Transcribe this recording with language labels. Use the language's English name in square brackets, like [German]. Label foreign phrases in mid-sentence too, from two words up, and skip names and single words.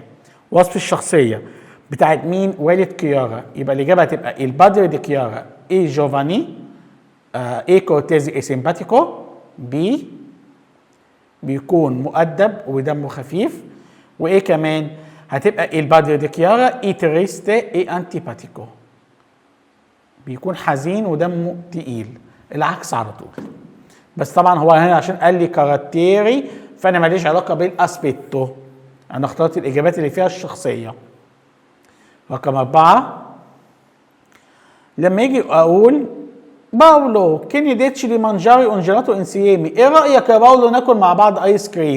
[Arabic] وصف الشخصيه بتاعت مين؟ والد كيارا. يبقى الاجابه هتبقى [Italian] il padre di Chiara è giovane, è cortese e simpatico, [Arabic] بيكون مؤدب ودمه خفيف، وايه كمان؟ هتبقى [Italian] il padre di Chiara è triste e antipatico. [Arabic] بيكون حزين ودمه تقيل. العكس على طول. بس طبعا هو هنا عشان قال لي كاراتيري فانا ماليش علاقه بالاسبيتو. انا اخترت الاجابات اللي فيها الشخصيه. رقم 4 لما يجي اقول باولو [Italian] che ne dici di mangiare un gelato insieme, [Arabic] ايه رايك يا باولو ناكل مع بعض ايس كريم؟